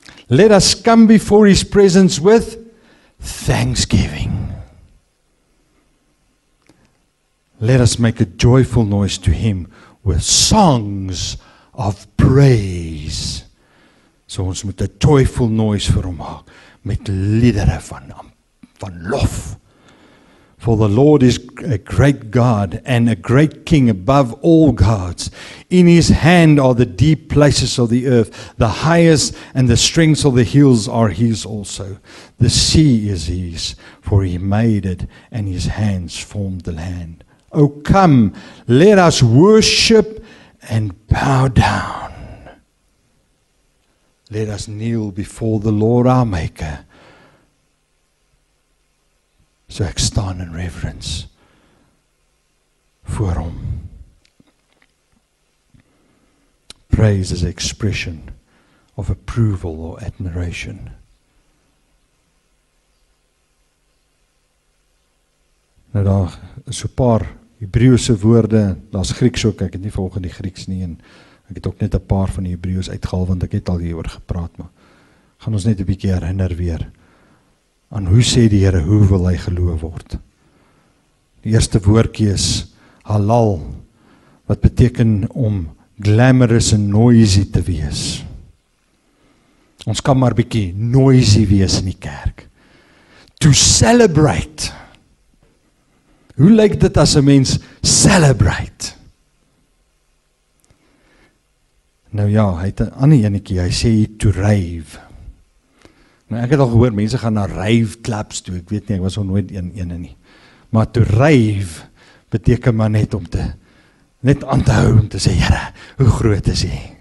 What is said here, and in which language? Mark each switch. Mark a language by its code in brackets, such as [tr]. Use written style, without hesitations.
[en] Let us come before his presence with thanksgiving. Let us make a joyful noise to him with songs of praise. [af] So ons moet 'n [en] joyful noise [af] vir hom maak met liedere van lof. [en] For the Lord is a great God and a great King above all gods. In his hand are the deep places of the earth. The highest and the strengths of the hills are his also. The sea is his, for he made it, and his hands formed the land. Oh, come, let us worship and bow down. Let us kneel before the Lord our Maker. [af] So ek staan in reverence voor hom. [en] Praise is an expression of approval or admiration. [af] Nou daar is so 'n paar Hebreëse woorde, daar's Grieks ook, ek het nie volgens die Grieks nie, en ek het ook net 'n paar van die Hebreëus uitgehaal, want ek het al hieroor gepraat, maar gaan ons net 'n bietjie herinner weer aan hoe sê die Here, hoe wil hy geloof word. Die eerste woordjie is halal, wat beteken om glamorous en noisy te wees. Ons kan maar bietjie noisy wees in die kerk. [en] To celebrate. [af] Hoe lyk dit as 'n mens celebrate? Nou ja, hy het 'n ander enetjie, hy sê to rave. Nou ek het al gehoor, mense gaan na rave clubs toe, ek weet nie, ek was al nooit een nie. Maar [en] to rave [af] beteken maar net om net aan te hou, om te sê, Here, hoe groot is hy?